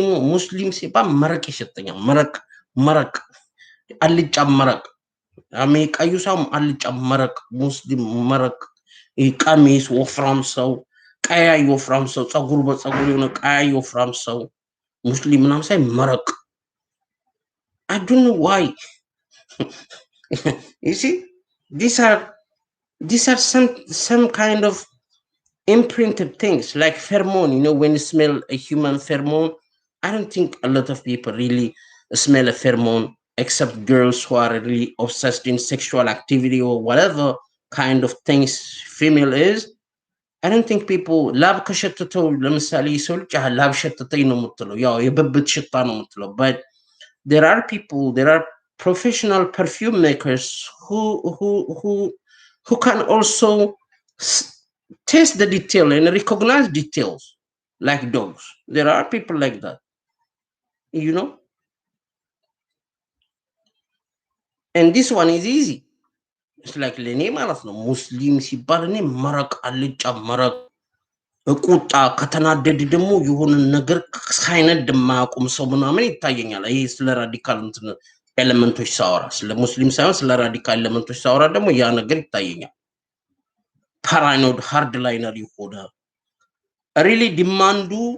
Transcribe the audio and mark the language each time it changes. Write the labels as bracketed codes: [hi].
[am] ሙስሊም ሲባል መረቅ ይሸተኛል። መረቅ አልጫ መረቅ ቀዩ ሰው አልጫ መረቅ፣ ሙስሊም መረቅ፣ ቀሚስ ወፍራም ሰው፣ ቀያይ ወፍራም ሰው፣ ጸጉር በጸጉር የሆነ ቀያይ ወፍራም ሰው ሙስሊም ምናምን ሳይ መረቅ። [en] I don't know why. You see, these are some kind of imprinted things like pheromone. When you smell a human pheromone, I don't think a lot of people really smell a pheromone except girls who are really obsessed in sexual activity or whatever kind of things female is. I don't think people [am] ላብ ከሸተተው ለምሳሌ ሰው ልጅ ላብ ሸተተኝ ነው የምትለው፣ ያው የብብት ሽታ ነው የምትለው። [en] but there are professional perfume makers who who who who can also s- taste the detail and recognize details like dogs. There are people like that, you know, and this one is easy. It's like [am] ለእኔ ማለት ነው ሙስሊም ሲባል እኔ መረቅ አልጫ መረቅ ቁጣ ከተናደድ ደግሞ የሆነ ነገር ሳይነድ የማያውቁም ሰው ምናምን ይታየኛል። ይሄ ስለ ራዲካል እንትን ኤሌመንቶች ሳወራ ስለ ሙስሊም ሳይሆን ስለ ራዲካል ኤሌመንቶች ሳወራ ደግሞ ያ ነገር ይታየኛል። ፓራኖድ ሃርድ ላይነር የሆነ ሪሊ ዲማንዱ